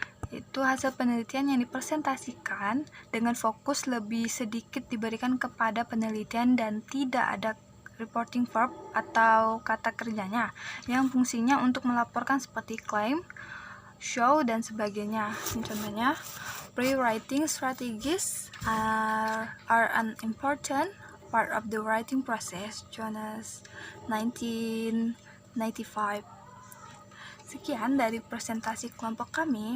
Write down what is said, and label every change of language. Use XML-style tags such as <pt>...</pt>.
<id>Itu hasil penelitian yang dipresentasikan dengan fokus lebih sedikit diberikan kepada penelitian dan tidak ada reporting verb atau kata kerjanya yang fungsinya untuk melaporkan seperti claim, show, dan sebagainya. Contohnya,</id> <en>pre-writing strategies are an important part of the writing process, Jonas 1995.</en> <id>Sekian dari presentasi kelompok kami.</id>